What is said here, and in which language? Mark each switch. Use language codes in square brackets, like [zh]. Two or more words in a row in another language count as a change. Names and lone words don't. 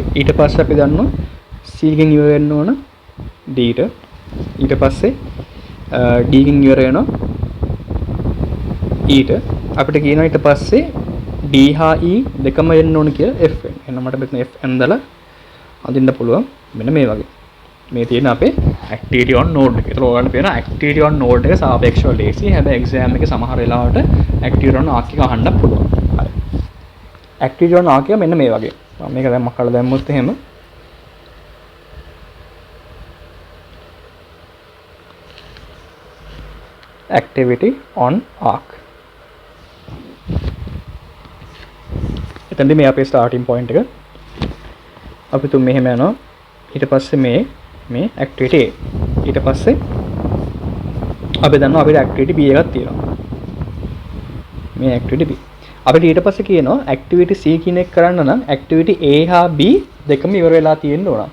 [si] ඊට පස්සේ අපි දන්නවා C ගෙන් ඉවර වෙන්න ඕන D ට. ඊට පස්සේ D ගෙන් ඉවර වෙනවා E ට. අපිට කියනවා ඊට පස්සේ D හා E දෙකම එන්න ඕන කියලා F වෙන. එහෙනම් මට මෙතන F ඇඳලා අඳින්න පුළුවන් මෙන්න මේ වගේ. මේ තියෙන අපේ [en] activity on node [si] එක. ඒතර ඔයාලට පේනවා [en] activity on node [si] එක සාපේක්ෂව ලේසි. හැබැයි exam එකේ සමහර වෙලාවට [en] activity on arc [si] එක අහන්න පුළුවන්. හරි. [en] activity on arc [si] එක මෙන්න මේ වගේ. මම මේක දැන් මකලා දැම්මොත් එහෙම [en] activity on arc. [si] එතනදී මේ අපේ [en] starting point [si] එක. අපි තුන් මෙහෙම යනවා. ඊට පස්සේ මේ activity A. ඊට පස්සේ අපි දන්නවා අපිට activity B එකක් තියෙනවා. මේ activity B. අපිට ඊට පස්සේ කියනවා activity C කියන එක කරන්න නම් activity A හා B දෙකම ඉවර වෙලා තියෙන්න ඕන.